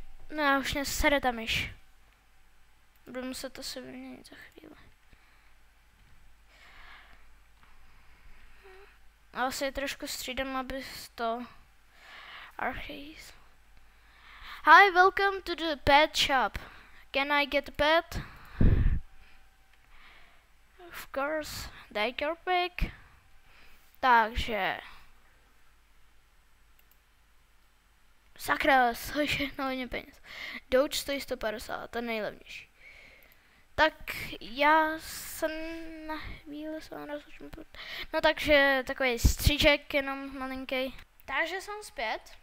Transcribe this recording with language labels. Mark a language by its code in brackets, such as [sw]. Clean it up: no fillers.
[cs] No, už mě sere ta myš. Budu muset to si vyměnit za chvíli. Asi trošku střídám, aby to... [en] Archives. Hi, welcome to the pet shop. Can I get a pet? Of course, take your pick. [cs] Takže... Sakra, stojí všechno hodně peněz. Doge stojí 150, ten nejlevnější. Tak já jsem na chvíli se rozhodl. No takže takový stříček, jenom malinký. Takže jsem zpět.